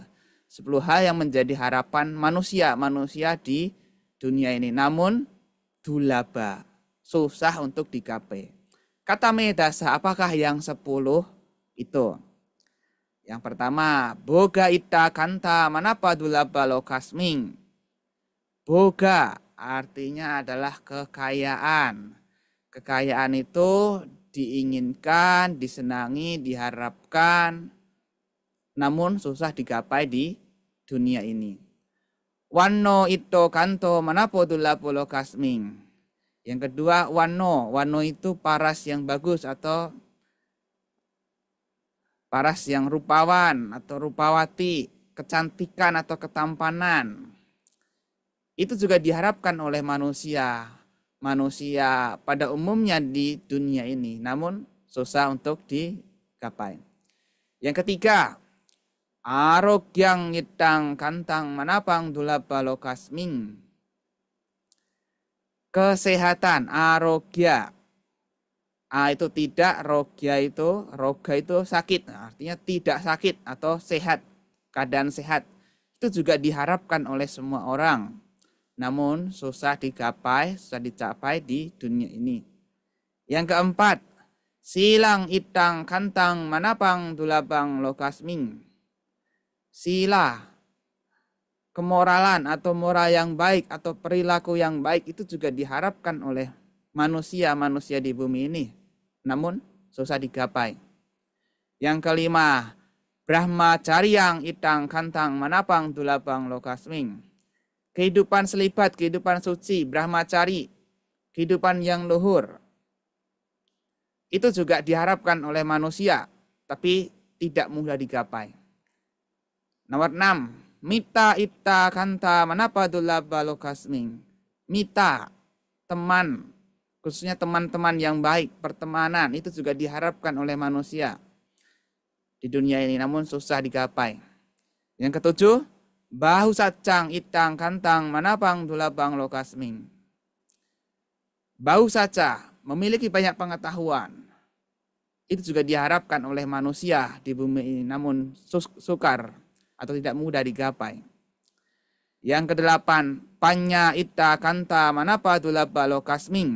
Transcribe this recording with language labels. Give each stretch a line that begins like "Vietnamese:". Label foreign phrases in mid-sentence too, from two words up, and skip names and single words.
Indonesian: 10 hal yang menjadi harapan manusia di dunia ini. Namun dulaba, susah untuk digapai.
Pali: Kata medasa,
Indonesian: apakah yang 10 itu? Yang pertama,
Pali: boga ita kanta manapa dulaba lokasming.
Indonesian: Boga artinya adalah kekayaan. Kekayaan itu diinginkan, disenangi, diharapkan, namun susah digapai di dunia ini.
Pali: Wano ito kanto manapo dulaba lokasming.
Indonesian: Yang kedua, wano. Wano itu paras yang bagus atau paras yang rupawan atau rupawati, kecantikan atau ketampanan. Itu juga diharapkan oleh manusia pada umumnya di dunia ini, namun susah untuk digapai. Yang ketiga,
Pali: arogyang itang kantang manapang dulaba lokasming.
Indonesian: Kesehatan, arogya. Itu tidak, roga itu sakit, artinya tidak sakit atau sehat, keadaan sehat. Itu juga diharapkan oleh semua orang, namun susah digapai, susah dicapai di dunia ini. Yang keempat,
Pali: silang itang kantang manapang dulabang lokasming.
Indonesian: Sila, kemoralan atau moral yang baik atau perilaku yang baik itu juga diharapkan oleh manusia di bumi ini, namun susah digapai. Yang kelima,
Pali: brahmacaryang itang kantang manapang dulabang lokasming.
Indonesian: Kehidupan selibat, kehidupan suci, brahmacari, kehidupan yang luhur. Itu juga diharapkan oleh manusia, tapi tidak mudah digapai. Nomor 6,
Pali: mita ipta kanta manapa dulaba lokasming.
Indonesian: Mita, teman, khususnya teman-teman yang baik, pertemanan, itu juga diharapkan oleh manusia di dunia ini, namun susah digapai. Yang ketujuh,
Pali: bahu sacang itang kantang manapang dulabang lokasming. Bahu saca,
Indonesian: memiliki banyak pengetahuan, itu juga diharapkan oleh manusia di bumi ini, namun sukar atau tidak mudah digapai. Yang kedelapan,
Pali: panya ita kanta manapa dulaba lokasming.